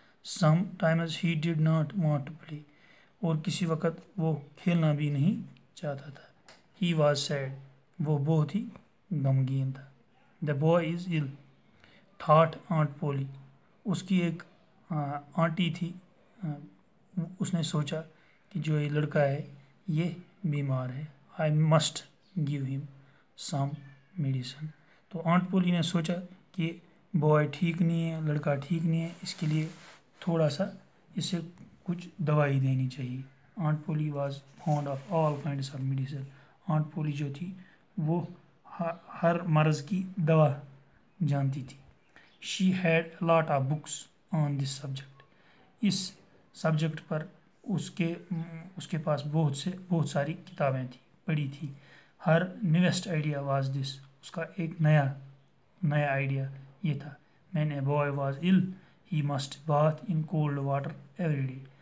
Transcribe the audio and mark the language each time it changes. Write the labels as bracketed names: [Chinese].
[English] Sometimes he did not want to play. [Hindi] और किसी वक्त वो खेलना भी नहीं चाहता था. [English] He was sad. [Hindi] वो बहुत ही गमगीन था. [English] The boy is ill, thought Aunt Polly. [Hindi] उसकी एक आंटी थी. उसने सोचा कि जो ये लड़का है ये बीमार है. [English] I must give him some medicine. [Hindi] तो आंट पोली ने सोचा कि बॉय ठीक नहीं है, लड़का ठीक नहीं है, इसके लिए थोड़ा सा इसे कुछ दवाई देनी चाहिए. [English] Aunt Polly was fond of all kinds of medicine. [Hindi] Aunt पोली जो थी वो हर मर्ज़ की दवा जानती थी. [English] She had a lot of books on this subject. [Hindi] इस सब्जेक्ट पर उसके पास बहुत सारी किताबें थी, पढ़ी थी. [English] Her newest idea was this. [Hindi] उसका एक नया आइडिया ये था. [English] When a boy was ill, he must bath in cold water every day.